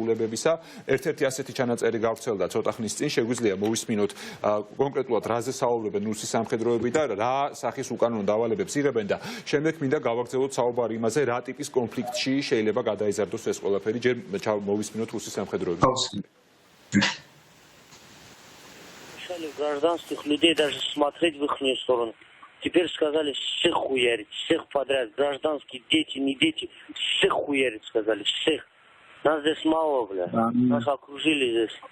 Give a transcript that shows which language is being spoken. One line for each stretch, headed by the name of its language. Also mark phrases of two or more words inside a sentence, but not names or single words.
Georgian: ერთ-ერთი ასეთი ჩანაწერი გავრცელდა ცოტა ხნის წინ, შეგვიძლია მოვისმინოთ კონკრეტულად რაზე საუბრობენ რუსი სამხედროები და რა სახის უკანონო დავალებებს იღებენ და შემდეგ მინდა გავაგრძელოთ საუბარი имазе, რა ტიპის კონფლიქტში შეიძლება გადაიზარდოს ეს ყველაფერი, ჯერ მოვისმინოთ რუსი სამხედროები.
Russian: Гражданских людей даже смотреть в их сторону. Теперь сказали, всех хуярить, всех подряд, гражданские, дети, не дети, всех хуярить, сказали, всех. Нас здесь мало, бля. Нас окружили здесь.